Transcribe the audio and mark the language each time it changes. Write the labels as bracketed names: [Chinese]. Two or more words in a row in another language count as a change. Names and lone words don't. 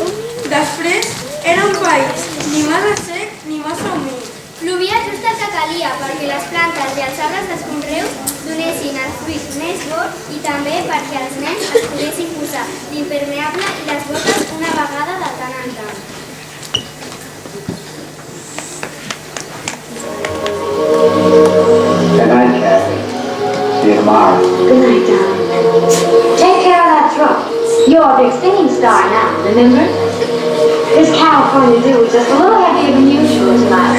[Catalan] Després, era un país ni massa sec ni massa humit. Plovia just el que calia perquè les plantes i els arbres dels conreus donessin els fruits més bons i també perquè els nens es poguessin posar l'impermeable i les botes una vegada de tant en tant. [English] Good night, Kathy. See you tomorrow. Good night, darling. Take care of that truck. You're a big singing star now, remember? This California dew is just a little heavier than usual tonight.